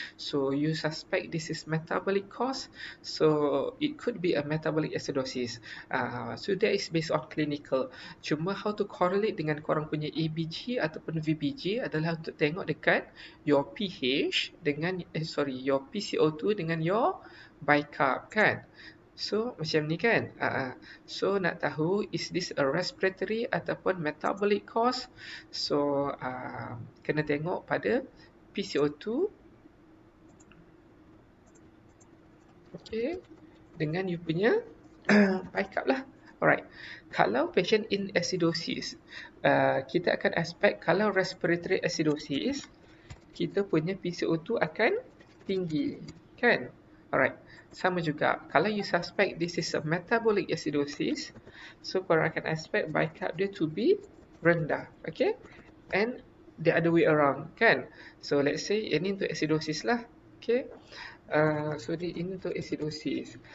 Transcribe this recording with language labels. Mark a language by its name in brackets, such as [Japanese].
[English] So you suspect this is metabolic cause, so it could be a metabolic acidosis. So that is based on clinical. [Malay] Cuma [English] how to correlate [Malay] dengan korang punya ABG ataupun VBG adalah untuk tengok dekat your pH dengan your PCO2 dengan your bicarb kan. [English] So [Malay] macam ni kan. [English] So [Malay] nak tahu [English] is this a respiratory [Malay] ataupun [English] metabolic cause. [Malay] So kena tengok pada PCO2 okay, dengan you punya bicarb lah. Alright, kalau patient in acidosis, kita akan expect kalau respiratory acidosis, kita punya PCO2 akan tinggi kan. [English] Alright, [Malay] sama juga kalau [English] you suspect this is a metabolic acidosis, so [Malay] korang akan [English] expect bicarb [Malay] dia [English] to be [Malay] rendah. [English] Okay, and the other way around kan. So let's say [Malay] ini untuk acidosis lah. [English] Okay, so [Malay] ini untuk acidosis.